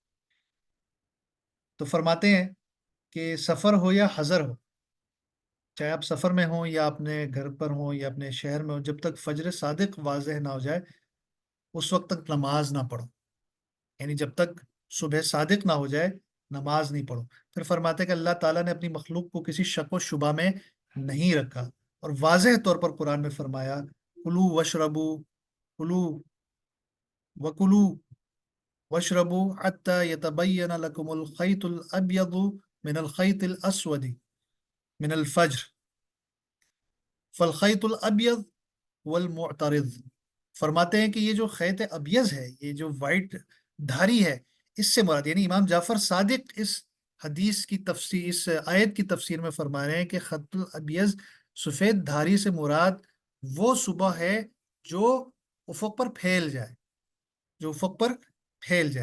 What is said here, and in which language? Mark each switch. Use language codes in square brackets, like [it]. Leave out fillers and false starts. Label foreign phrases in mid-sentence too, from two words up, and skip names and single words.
[ur] تو فرماتے ہیں کہ سفر ہو یا حضر ہو، چاہے آپ سفر میں ہوں یا اپنے گھر پر ہوں یا اپنے شہر میں ہوں، جب تک فجر صادق واضح نہ ہو جائے اس وقت تک نماز نہ پڑھو، یعنی جب تک صبح صادق نہ ہو جائے نماز نہیں پڑھو۔ پھر فرماتے ہیں کہ اللہ تعالیٰ نے اپنی مخلوق کو کسی شک و شبہ میں نہیں رکھا، اور واضح طور پر قرآن میں فرمایا: [ar] کلو وشربو، کلو وکلو وشربو حتی یتبین لکم الخیط الابیض من الخیط الاسود من الفجر فالخیط الابیض والمعترض۔ [ur] فرماتے ہیں کہ یہ جو خیط ابیض ہے، یہ جو وائٹ دھاری ہے، اس سے مراد، یعنی امام جعفر صادق اس حدیث کی تفسیر، اس آیت کی تفسیر میں فرما رہے ہیں کہ [ar] خط الابیض [ur] سفید دھاری سے مراد وہ صبح ہے جو افق پر پھیل جائے، جو افق پر پھیل جائے۔